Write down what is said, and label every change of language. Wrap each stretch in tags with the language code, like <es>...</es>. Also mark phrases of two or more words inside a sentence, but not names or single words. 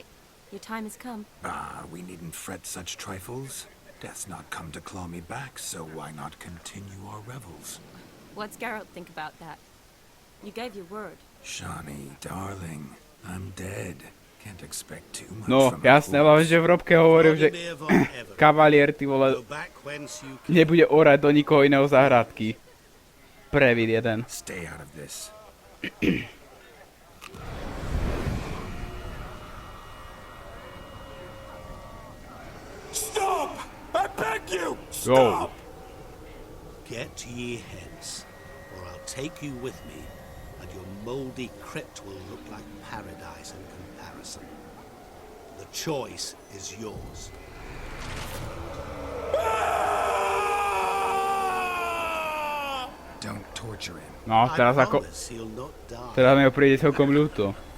<en>Your time has come. Ah, we needn't fret such trifles. Death's not come to claw me back, so why not continue our revels? What's Geralt think about that? You gave your word. Shani, darling, I'm dead. Can't expect too much No, from</en> <sk>jasné, ale že v robke hovoril, že kavalier, ty vole, nebude orať do nikoho iného záhradky. Previd jeden.</sk> <en>Stay out of this. Stop! I beg you! Go. Stop! Get ye hence, or I'll take you with me, and your mouldy crypt will look like paradise in comparison. The choice is yours. Don't torture him. No, I</en> <sk>teraz ako...</sk> <en>promise he'll not die.</en> <sk>Teraz mi ho príde celkom ľúto.</sk>